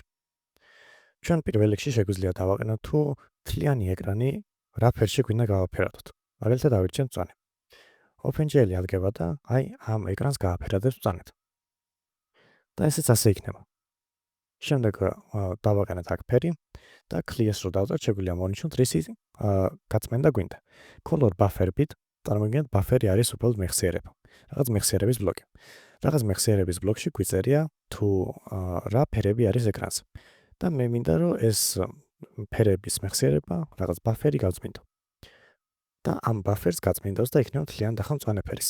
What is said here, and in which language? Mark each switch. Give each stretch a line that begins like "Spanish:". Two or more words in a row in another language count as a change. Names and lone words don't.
Georgian: ჩვენ პირველ რიგში შეგვიძლია დავაყენოთ თუ მთლიანი ეკრანი რა ფერში გვინდა გავაფერადოთ. მაგალითად ავირჩიეთ მწვანე. OpenGL ადგება და აი ამ ეკრანს გააფერადებს მწვანედ. და ესეც ასე იქნება. შემდეგ დავაყენეთ აქ ფერი და clear-ს რო დავწერთ, შეგვიძლია მონიშნოთ რისი გაწმენდა გვინდა.
English: color buffer bit,
Georgian: წარმოგიდგენთ ბაფერი არის უბრალოდ მეხსიერება. რაღაც მეხსიერების ბლოკი. რაღაც მეხსიერების ბლოკში გვიწერია თუ რა ფერები არის ეკრანზე. და მე მინდა რომ ეს ფერების მეხსიერება რაღაც ბაფერი გავწმინდო. და ამ ბაფერს გაწმინდავს და იქნება მთლიან დახა მწვანე ფერის.